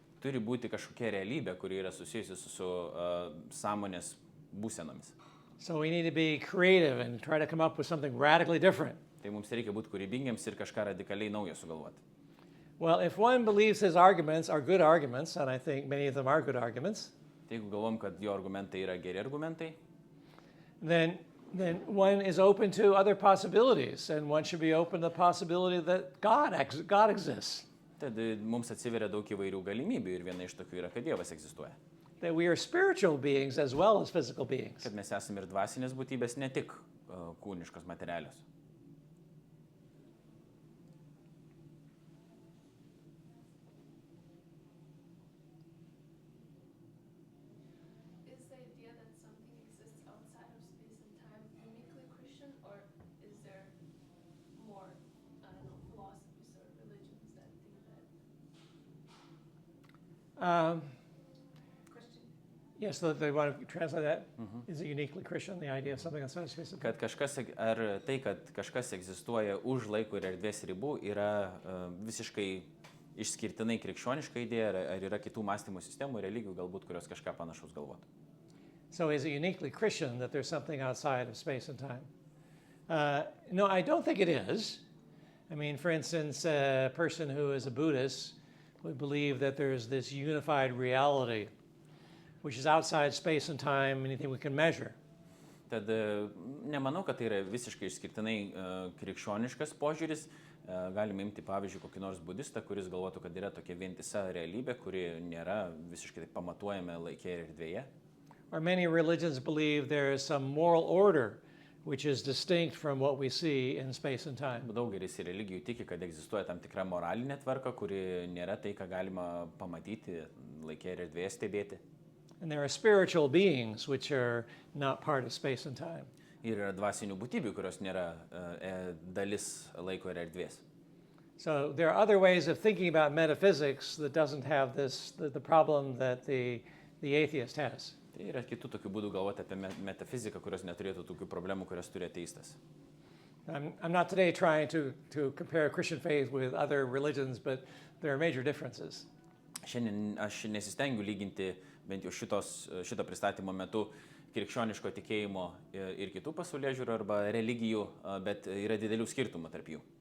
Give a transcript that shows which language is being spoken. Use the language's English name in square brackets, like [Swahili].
[Lithuanian] Turi būti kažkokia realybė, kuri yra susijusi su sąmonės būsenomis. [English] So we need to be creative and try to come up with something radically different. [Lithuanian] Tai mums reikia būti kūrybingiams ir kažką radikaliai naujo sugalvoti. [English] Well, if one believes his arguments are good arguments, and I think many of them are good arguments, [Lithuanian] Tai jeigu galvom, kad jo argumentai yra geri argumentai, [English] then one is open to other possibilities, and one should be open to the possibility that God exists, [Lithuanian] tada mums atsiveria daug įvairių galimybių ir viena iš tokių yra, kad Dievas egzistuoja. [English] that we are spiritual beings as well as physical beings. [Lithuanian] Kad mes esame ir dvasinės būtybės, ne tik kūniškos materialios. [English] Is the idea that something exists outside of space and time uniquely Christian, or is there more, I don't know, philosophies or religions that think that? Question. Yes, so they want to translate that. Is it uniquely Christian, the idea of something outside of space and time? [Lithuanian] Kad kažkas egzistuoja už laiko ir erdvės ribų, yra visiškai išskirtinai krikščioniška idėja, ar yra kitų mąstymo sistemų, religijų galbūt, kurios kažką panašaus galvotų. [English] So is it uniquely Christian that there's something outside of space and time? No, I don't think it is. I mean, for instance, a person who is a Buddhist would believe that there's this unified reality, which is outside space and time, anything we can measure. [Lithuanian] Tad nemanau, kad tai yra visiškai išskirtinai krikščioniškas požiūris. Galime imti pavyzdžiui kokį nors budistą, kuris galvotų, kad yra tokia vientisa realybė, kuri nėra visiškai pamatuojama laike ir erdvėje. [English] Or many religions believe there is some moral order which is distinct from what we see in space and time. [Lithuanian] Daugelis religijų tiki, kad egzistuoja tam tikra moralinė tvarka, kuri nėra tai, ką galima pamatyti laike ir erdvėje stebėti. [English] And there are spiritual beings which are not part of space and time. [Lithuanian] Ir yra dvasinių būtybių, kurios nėra dalis laiko ir erdvės. [English] So there are other ways of thinking about metaphysics that doesn't have the problem that the atheist has. [Lithuanian] Tai yra kitų tokių būdų galvoti apie metafiziką, kurios neturėtų tokių problemų, kurias turi ateistas. [English] I'm not today trying to compare Christian faith with other religions, but there are major differences. [Lithuanian] Šiandien aš nesistengiu lyginti bent jau šito pristatymo metu krikščioniško tikėjimo ir kitų pasaulėžiūrų arba religijų, bet yra didelių skirtumų tarp jų.